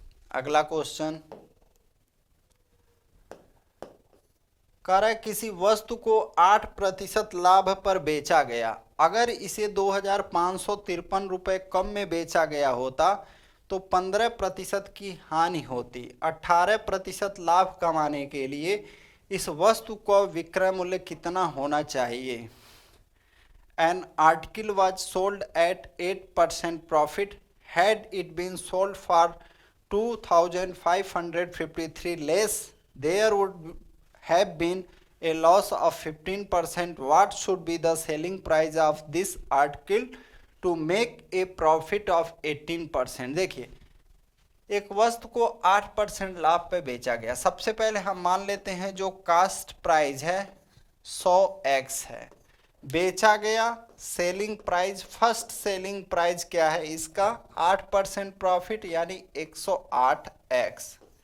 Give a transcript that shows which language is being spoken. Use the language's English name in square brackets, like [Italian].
[Hindi] अगला क्वेश्चन कह रहा है किसी वस्तु को 8% लाभ पर बेचा गया। अगर इसे 2553 रुपए कम में बेचा गया होता तो 15% की हानि होती। 18% लाभ कमाने के लिए इस वस्तु को विक्रय मूल्य कितना होना चाहिए? [English] An article was sold at 8% profit. Had it been sold for 2,553 less, there would have been a loss of 15%. What should be the selling price of this article to make a profit of 18%? [Hindi] देखिए एक वस्तु को 8% लाभ पे बेचा गया। सबसे पहले हम मान लेते हैं जो कास्ट प्राइस है 100x है, बेचा गया selling price, first selling price क्या है इसका? 8% प्रॉफिट यानी 108x।